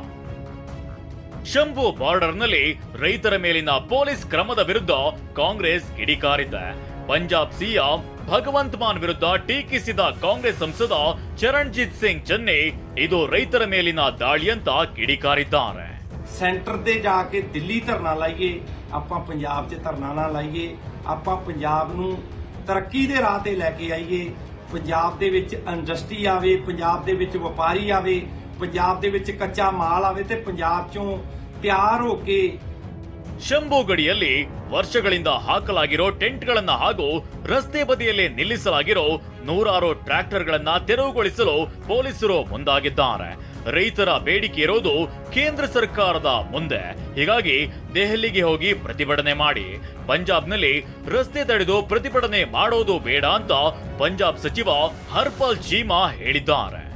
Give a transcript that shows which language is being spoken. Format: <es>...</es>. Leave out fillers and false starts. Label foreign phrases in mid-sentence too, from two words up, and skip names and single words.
<kn>ಶಂಭು ಬಾರ್ಡರ್ನಲ್ಲಿ ರೈತರ ಮೇಲಿನ ಪೊಲೀಸ್ ಕ್ರಮದ ವಿರುದ್ಧ ಕಾಂಗ್ರೆಸ್ ಕಿಡಿಕಾರಿದೆ. ಪಂಜಾಬ್ ಸಿಎಂ ಭಗವಂತ್ ಮಾನ್ ವಿರುದ್ಧ ಟೀಕಿಸಿದ ಕಾಂಗ್ರೆಸ್ ಸಂಸದ ಚರಣ್ಜಿತ್ ಸಿಂಗ್ ಚನ್ನಿ ಇದು ರೈತರ ಮೇಲಿನ ದಾಳಿ ಅಂತ ಕಿಡಿಕಾರಿದ್ದಾರೆ.</kn> <pa>ਸੈਂਟਰ ਤੇ ਜਾ ਕੇ ਦਿੱਲੀ ਧਰਨਾ ਲਾਈਏ, ਆਪਾਂ ਪੰਜਾਬ 'ਚ ਧਰਨਾ ਨਾ ਲਾਈਏ, ਆਪਾਂ ਪੰਜਾਬ ਨੂੰ ਤਰੱਕੀ ਦੇ ਰਾਹ ਤੇ ਲੈ ਕੇ ਆਈਏ, ਪੰਜਾਬ ਦੇ ਵਿੱਚ ਇੰਡਸਟਰੀ ਆਵੇ, ਪੰਜਾਬ ਦੇ ਵਿੱਚ ਵਪਾਰੀ ਆਵੇ, ਪੰਜਾਬ ਦੇ ਵਿੱਚ ਕੱਚਾ ਮਾਲ ਆਵੇ ਤੇ ਪੰਜਾਬ 'ਚੋਂ ਤਿਆਰ ਹੋ ਕੇ</pa> <kn>ಶಂಭು ಗಡಿಯಲ್ಲಿ ವರ್ಷಗಳಿಂದ ಹಾಕಲಾಗಿರೋ ಟೆಂಟ್ಗಳನ್ನ ಹಾಗೂ ರಸ್ತೆ ಬದಿಯಲ್ಲಿ ನಿಲ್ಲಿಸಲಾಗಿರೋ ನೂರಾರು ಟ್ರ್ಯಾಕ್ಟರ್ಗಳನ್ನ ತೆರವುಗೊಳಿಸಲು ಪೊಲೀಸರು ಮುಂದಾಗಿದ್ದಾರೆ. ರೈತರ ಬೇಡಿಕೆ ಇರೋದು ಕೇಂದ್ರ ಸರ್ಕಾರದ ಮುಂದೆ. ಹೀಗಾಗಿ ದೆಹಲಿಗೆ ಹೋಗಿ ಪ್ರತಿಭಟನೆ ಮಾಡಿ, ಪಂಜಾಬ್ನಲ್ಲಿ ರಸ್ತೆ ತಡೆದು ಪ್ರತಿಭಟನೆ ಮಾಡೋದು ಬೇಡ ಅಂತ ಪಂಜಾಬ್ ಸಚಿವ ಹರ್ಪಾಲ್ ಚೀಮಾ ಹೇಳಿದ್ದಾರೆ.</kn>